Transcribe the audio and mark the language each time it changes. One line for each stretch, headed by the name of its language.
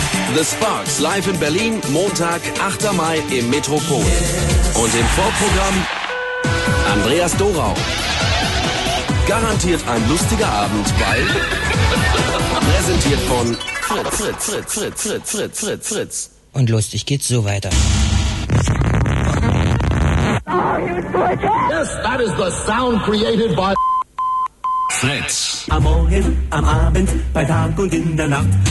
English: The Sparks live in Berlin, Montag, 8. Mai im Metropol.
German: Und im Vorprogramm Andreas Dorau. Garantiert ein lustiger Abend bei präsentiert von Fritz. Und lustig geht's so weiter.
English: Yes, that is the sound created by Fritz.
German: Am Morgen, am Abend, bei Tag und in der Nacht.